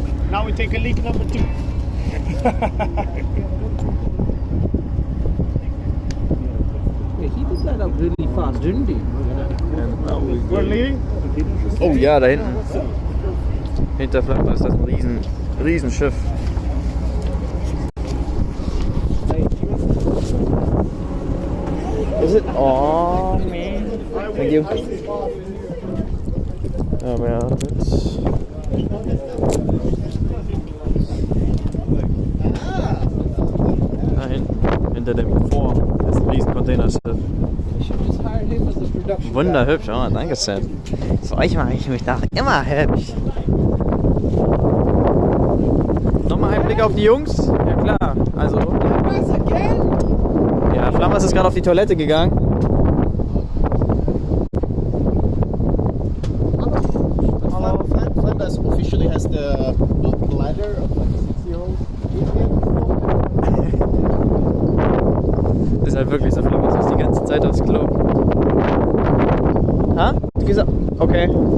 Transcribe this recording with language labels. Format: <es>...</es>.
<en>Now we take a leak number 2. He did that up really fast, didn't he? We're leaving?</en> <de>Oh ja, da hinten. Hinter Flagge ist das ein Riesenschiff.</de> <en>Is it? Oh man. Thank you.</en> <de>Aber ja, jetzt. Da hinten, hinter dem Vor, ist ein riesen Containerschiff. Wunderhübsch, oh, danke Seth. Für euch mache ich mich doch immer hübsch. Nochmal ein Blick auf die Jungs? Ja klar, also... Ja, Flammers ist gerade auf die Toilette gegangen.</de> <en>Flanders officially has the bladder of like a 6-year-old.</en> <de>Das ist halt wirklich so, Flammers muss die ganze Zeit aufs Klo. Ha? Du gehst ab. Okay.</de>